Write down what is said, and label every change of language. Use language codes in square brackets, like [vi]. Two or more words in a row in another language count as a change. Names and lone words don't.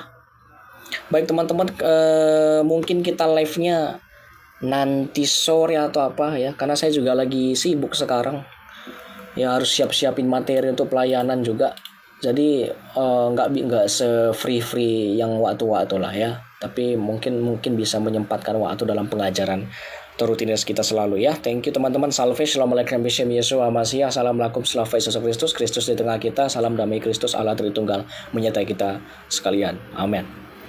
[id] Baik teman-teman, mungkin kita live-nya nanti sore atau apa ya, karena saya juga lagi sibuk sekarang. Ya harus siap-siapin materi untuk pelayanan juga. Jadi nggak se-free yang waktu-waktu lah ya. Tapi mungkin bisa menyempatkan waktu dalam pengajaran atau rutinitas kita selalu ya. [en] Thank you [id] teman-teman. Salve, [he] שלום עליכם בשם ישוע המשיח. [id] Assalamualaikum, selamat Yesus Kristus. Kristus di tengah kita. Salam damai Kristus Allah Tritunggal menyertai kita sekalian. Amin.